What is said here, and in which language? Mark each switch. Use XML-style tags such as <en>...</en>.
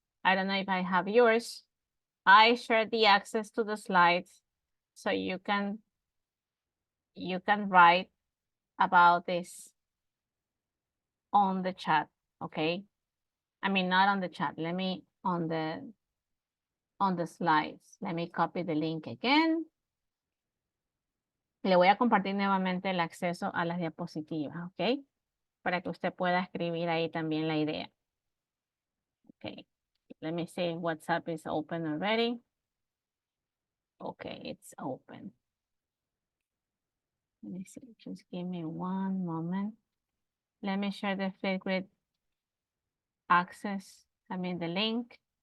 <en>I don't know if I have yours. I shared the access to the slides so you can write about this on the chat, okay? I mean, not on the chat. Let me on the slides. Let me copy the link again.</en> <es>Le voy a compartir nuevamente el acceso a las diapositivas, ¿ok? Para que usted pueda escribir ahí también la idea.</es> <en>Okay, let me see if WhatsApp is open already. Okay, it's open. Let me see, just give me one moment. Let me share the Flipgrid access, I mean the link.</en>